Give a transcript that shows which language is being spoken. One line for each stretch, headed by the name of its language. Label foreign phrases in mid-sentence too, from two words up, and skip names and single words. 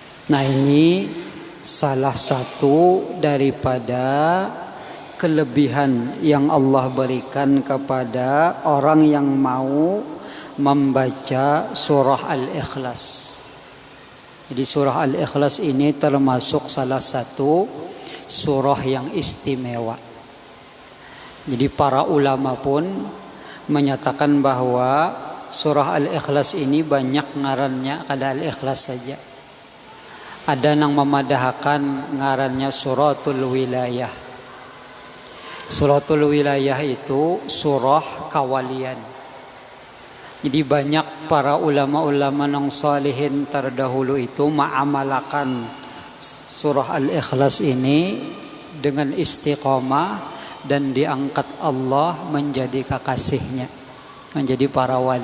Indonesian: Nah, ini salah satu daripada kelebihan yang Allah berikan kepada orang yang mau membaca surah Al-Ikhlas. Jadi surah Al-Ikhlas ini termasuk salah satu surah yang istimewa. Jadi para ulama pun menyatakan bahwa surah Al-Ikhlas ini banyak
Banjar: ngarannya kada
Indonesian: Al-Ikhlas saja.
Banjar: Ada yang memadahkan ngarannya
Arabic: سورة الولاية. سورة الولاية
Indonesian: itu surah kawalian. Jadi banyak para ulama-ulama yang salihin terdahulu itu mengamalkan surah Al-Ikhlas ini dengan istiqomah dan diangkat Allah menjadi kekasihnya, menjadi para wali.